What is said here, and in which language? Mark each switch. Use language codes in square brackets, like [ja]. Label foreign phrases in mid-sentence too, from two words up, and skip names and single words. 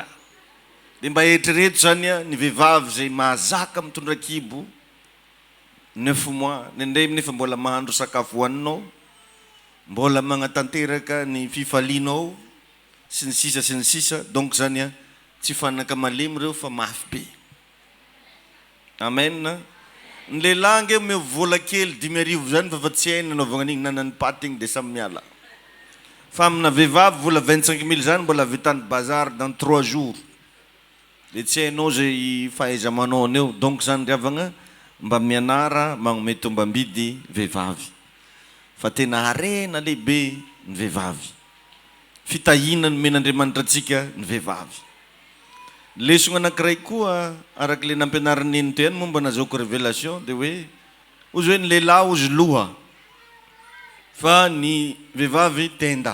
[mg] Dia mba eritrereto zany ny vehivavy zay mahazaka mitondra kibo 9 mois nendray nefa mbola mahandro sakafo hoaninao, mbola magnatanteraka ny fifalianao sy ny sisa. Donc zany tsy fanaka malemy reo fa mafy be. Amen. Ny lehilahy nge me vola kely 10,000 zany fa tsy hainy nanaovana an'igny nanany paty igny dia samy miala. Fa amina vehivavy vola 25,000 zany mbola vitany bazar [fr] dans 3 jours. [mg] Dia tsy hainao zay fahaiza manao an'eo. Donc zany riavagna mba mianara magnome tombam-bidy vehivavy. Fa tena harena lehibe ny vehivavy. Fitahina ny men'Andriamanitra antsika ny vehivavy. Lesona anankiray koa arak'le nampianarany eny toy momba nazaoko révélation dia hoe ozy hoe ny lehilahy ozy loha fa ny vehivavy tenda.